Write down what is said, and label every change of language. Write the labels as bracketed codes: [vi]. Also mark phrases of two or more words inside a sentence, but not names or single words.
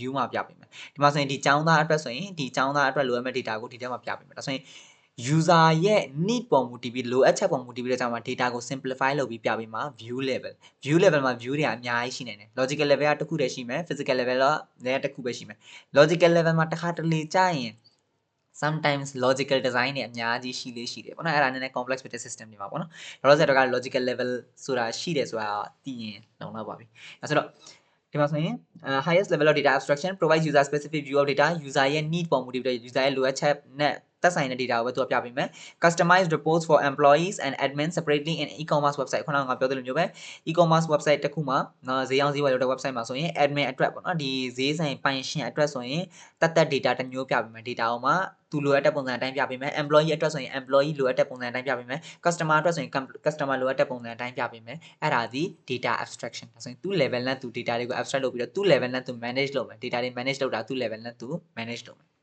[my] မှာပြပေးမယ်ဒီမှာဆိုရင်ဒီကျောင်းသားအတွက်ဆိုရင်ဒီကျောင်းသားအတွက်လိုအပ်မဲ့ data ကိုဒီထဲမှာပြပေးမယ်ဒါဆိုရင် user ရဲ့ need ပေါ်မူတည်ပြီးလိုအပ် ချက်ပေါ်မူတည်ပြီးတော့ကျွန်တော် data ကို simplify လုပ်ပြီးပြပေးမှာ [en] view level [my] မှာ view တွေအများကြီးရှိနေတယ် [en] logical level [my] ကတစ်ခုတည်းရှိမယ် [en] physical level [my] ကလည်းတစ်ခုပဲရှိမယ် [en] logical level [my] မှာတစ်ခါတလေကြာရင် [en] sometimes logical design [my] တွေအများကြီးရှိတယ်ပေါ့နော်အဲ့ဒါနည်းနည်း complex ဖြစ်တဲ့ system တွေမှာပေါ့နော်လောလောဆယ်တော့က [en] logical level [my] ဆိုတာရှိတယ်ဆိုတာသိရင်လုံလောက်ပါပြီအဲဆိုတော့ဒီမှာဆိုရင် [en] highest level of data abstraction provides user specific view of data user [my] ရဲ့ need ပေါ်မူတည်ပြီး user ရဲ့လိုအပ်ချက်နဲ့ သက်ဆိုင်တဲ့ data ကိုပဲသူကပြပေးမယ် [en] customized reports for employees and admin separately in e-commerce website [my] ခုနကငါပြောသလိုမျိုးပဲ [en] e-commerce website [my] တစ်ခုမှာနော်ဈေးအောင်ဈေးဝယ်လုပ်တဲ့ website မှာဆိုရင် admin အတွက်ပေါ့နော်ဒီဈေးဆိုင်ပိုင်ရှင်အတွက်ဆိုရင်တတ် data တစ်မျိုးပြပေးမယ် data ကိုမှသူလိုအပ်တဲ့ပုံစံအတိုင်းပြပေးမယ် employee အတွက်ဆိုရင် employee လိုအပ်တဲ့ပုံစံအတိုင်းပြပေးမယ် customer အတွက်ဆိုရင် customer လိုအပ်တဲ့ပုံစံအတိုင်းပြပေးမယ်အဲ့ဒါဒီ [en] data abstraction [my] ဒါဆိုရင်သူ level နဲ့သူ data တွေကို abstract လုပ်ပြီးတော့သူ level နဲ့သူ manage လုပ်မယ် data တွေ manage လုပ်တာသူ level နဲ့သူ manage လုပ်မယ်